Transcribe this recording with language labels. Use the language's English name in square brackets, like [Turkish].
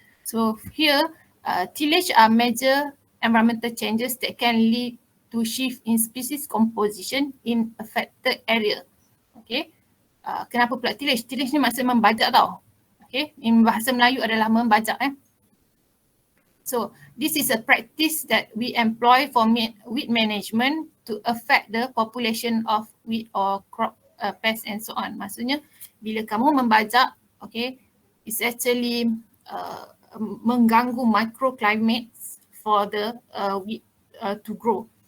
[English] So here, tillage are major environmental changes that can lead to shift in species composition in affected area. [Malay] Okay, kenapa pula tillage? Tillage ni maksud membajak tau. Okay, in bahasa Melayu adalah membajak. [English] So this is a practice that we employ for weed management to affect the population of weed or crop pests and so on. [Malay] Maksudnya bila kamu membajak, [English] okay, it's actually [Malay] mengganggu [English] microclimates for the weed to grow.